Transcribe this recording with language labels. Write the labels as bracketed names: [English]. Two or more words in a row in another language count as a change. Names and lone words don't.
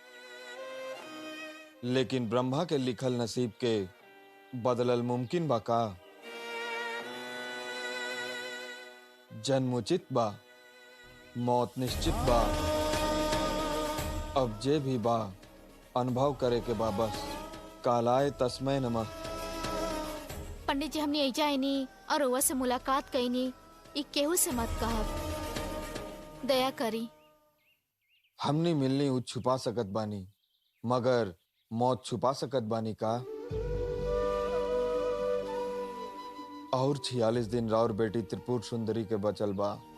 [Bhojpuri] लेकिन ब्रह्मा के लिखल नसीब के बदलल मुमकिन बा का? जन्म उचित बा, मौत निश्चित बा। अब जे भी बा अनुभव करे के बा बस। [Sanskrit] कालाय तस्मै नमः। [Bhojpuri] पंडित जी हमने ऐजा आईनी और रउआ से मुलाकात कईनी, ई केहू से मत कहब, दया करी। हमनी मिलनी उ छुपा सकत बानी, मगर मौत छुपा सकत बानी का? और 46 दिन राउर बेटी त्रिपुर सुंदरी के बचल बा।